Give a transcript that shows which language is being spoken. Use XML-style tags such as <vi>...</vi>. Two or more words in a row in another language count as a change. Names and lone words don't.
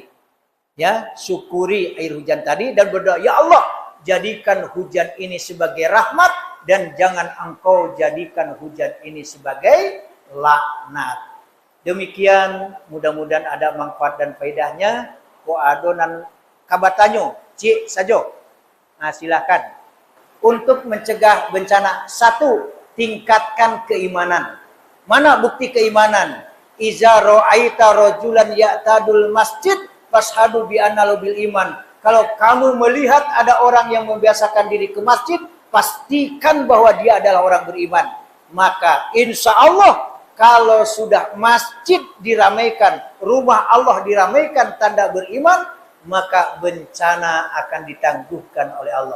<id>Ya, syukuri air hujan tadi dan berdoa, ya Allah, jadikan hujan ini sebagai rahmat dan jangan engkau jadikan hujan ini sebagai laknat. Demikian, mudah-mudahan ada manfaat dan faedahnya.</id> <min>Ko adonan kabatanyo, cik sajo.</min> <id>Nah, silakan. Untuk mencegah bencana, satu, tingkatkan keimanan. Mana bukti keimanan?</id> <ar>إذا رأيت الرجل يعتاد المسجد فاشهدوا له بالإيمان.</ar> <id>Kalau kamu melihat ada orang yang membiasakan diri ke masjid, pastikan bahwa dia adalah orang beriman. Maka</id> <ar>إن شاء الله</ar> <id>kalau sudah masjid diramaikan, rumah Allah diramaikan tanda beriman, maka bencana akan ditangguhkan oleh Allah.</id>